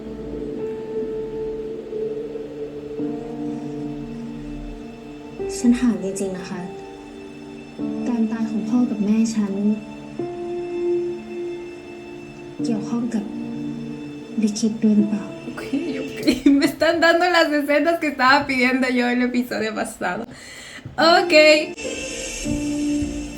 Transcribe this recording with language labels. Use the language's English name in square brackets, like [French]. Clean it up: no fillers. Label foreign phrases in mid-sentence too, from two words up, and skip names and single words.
[Thai] ฉันถามจริงๆนะคะการตายของพ่อกับแม่ฉันเกี่ยวข้องกับลิขิตด้วยหรือเปล่า [Spanish] Ok. Me están dando las escenas que estaba pidiendo yo en el episodio pasado. Ok.